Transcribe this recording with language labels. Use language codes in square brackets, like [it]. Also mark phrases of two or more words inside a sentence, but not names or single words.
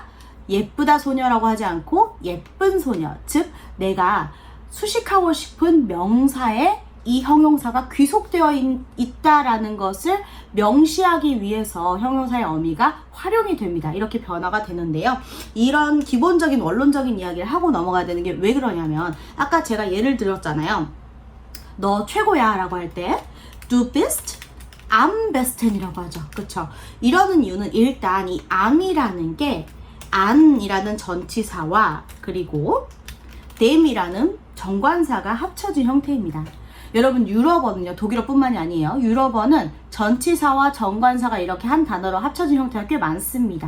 [ko] 예쁘다 소녀라고 하지 않고 예쁜 소녀, 즉 내가 수식하고 싶은 명사에 이 형용사가 귀속되어 있다라는 것을 명시하기 위해서 형용사의 어미가 활용이 됩니다. 이렇게 변화가 되는데요. 이런 기본적인 원론적인 이야기를 하고 넘어가야 되는 게 왜 그러냐면, 아까 제가 예를 들었잖아요. 너 최고야 라고 할 때 [de] du bist am besten [ko] 이라고 하죠. 그쵸? 이러는 이유는 일단 이 am이라는 게 an이라는 전치사와 그리고 them이라는 정관사가 합쳐진 형태입니다. 여러분 유럽어는요, 독일어뿐만이 아니에요. 유럽어는 전치사와 정관사가 이렇게 한 단어로 합쳐진 형태가 꽤 많습니다.